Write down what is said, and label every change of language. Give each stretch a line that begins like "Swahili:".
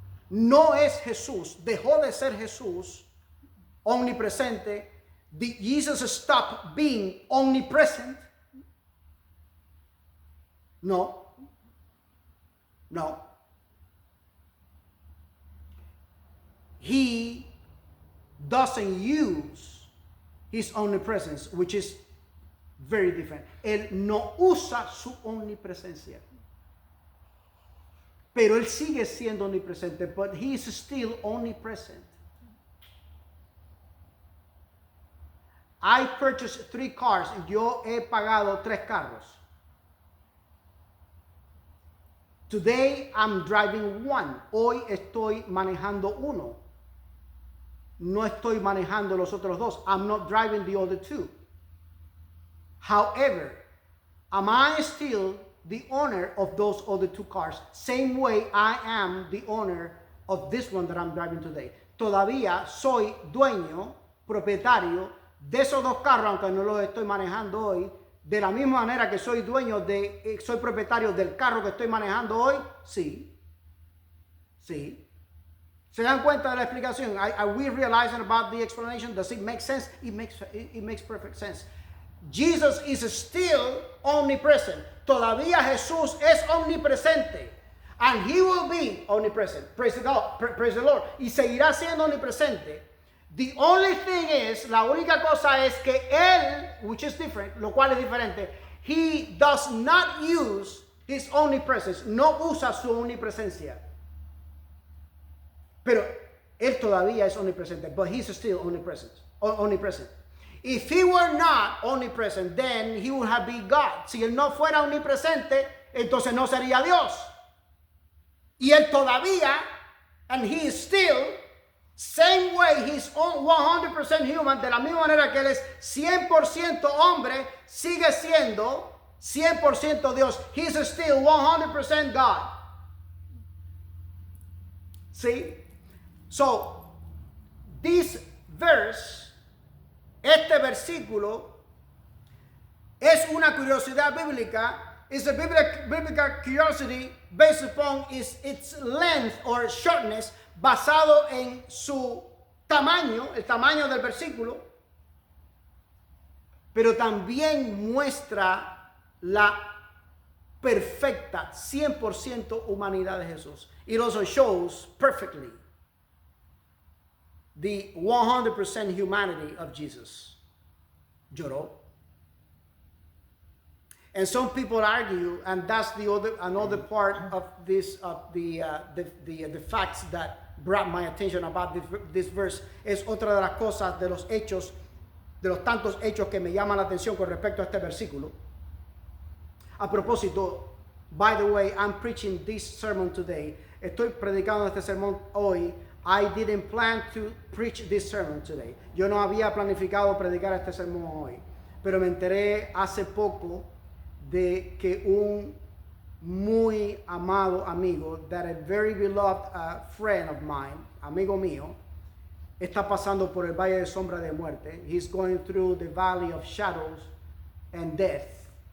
Spanish: No es Jesús, dejó de ser Jesús omnipresente.
English: Jesus stopped being omnipresent.
Spanish: No.
English: He doesn't use his omnipresence, which is very different.
Spanish: Él no usa su omnipresencia. Pero él sigue siendo omnipresente,
English: but he is still omnipresent. I purchased 3 cars.
Spanish: Yo he pagado 3 carros.
English: Today I'm driving 1.
Spanish: Hoy estoy manejando uno. No estoy manejando los otros 2.
English: I'm not driving the other 2. However, am I still the owner of those other 2 cars? Same way I am the owner of this one that I'm driving today.
Spanish: Todavía soy dueño, propietario de esos 2 carros, aunque no los estoy manejando hoy. De la misma manera que soy soy propietario del carro que estoy manejando hoy. Sí. ¿Se dan cuenta de la explicación?
English: Are we realizing about the explanation? Does it make sense? It makes perfect sense. Jesus is still omnipresent.
Spanish: Todavía Jesús es omnipresente.
English: And he will be omnipresent. Praise the God, praise the Lord.
Spanish: Y seguirá siendo omnipresente.
English: The only thing is,
Spanish: la única cosa es que él,
English: which is different,
Spanish: lo cual es diferente,
English: he does not use his omnipresence.
Spanish: No usa su omnipresencia. Pero él todavía es omnipresente,
English: but he's still omnipresent. If he were not omnipresent, then he would have been God.
Spanish: Si él no fuera omnipresente, entonces no sería Dios. Y él todavía,
English: and he is still, same way he's 100% human,
Spanish: de la misma manera que él es 100% hombre, sigue siendo 100% Dios.
English: He's still 100% God. See? So, this verse,
Spanish: este versículo, es una curiosidad bíblica.
English: It's a biblical curiosity based upon its length or shortness,
Spanish: basado en su tamaño, el tamaño del versículo, pero también muestra la perfecta 100% humanidad de Jesús.
English: It also shows perfectly the 100% humanity of Jesus.
Spanish: Lloró.
English: And some people argue, and that's another part of this, the facts that brought my attention about this verse.
Spanish: Es otra de las cosas, de los hechos, de los tantos hechos que me llaman la atención con respecto a este versículo. A propósito,
English: by the way, I'm preaching this sermon today.
Spanish: Estoy predicando este sermón hoy.
English: I didn't plan to preach this sermon today.
Spanish: Yo no había planificado predicar este sermón hoy, pero me enteré hace poco de que un muy amado amigo,
English: that a very beloved friend of mine,
Spanish: amigo mío, está pasando por el valle de sombra de muerte.
English: He's going through the valley of shadows and death.